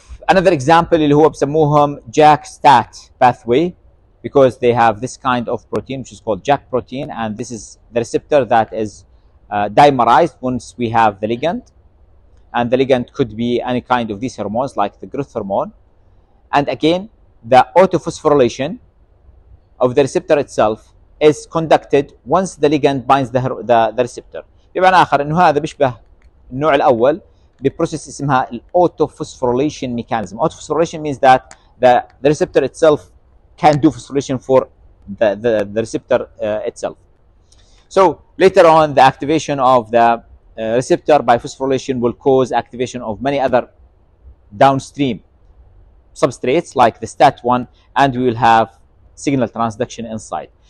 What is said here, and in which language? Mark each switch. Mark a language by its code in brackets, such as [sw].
[en] Another example [ar] اللي هو بسموهم [en] JAK-STAT pathway because they have this kind of protein which is called JAK protein, and this is the receptor that is dimerized once we have the ligand, and the ligand could be any kind of these hormones like the growth hormone. And again, the autophosphorylation of the receptor itself is conducted once the ligand binds the receptor. [ar] بمعنى آخر إنه هذا بيشبه النوع الأول ببروسيس اسمها autophosphorylation mechanism. [en] Autophosphorylation means that the receptor itself can do phosphorylation for the receptor itself. So later on, the activation of the receptor by phosphorylation will cause activation of many other downstream substrates like the STAT1, and we will have signal transduction inside.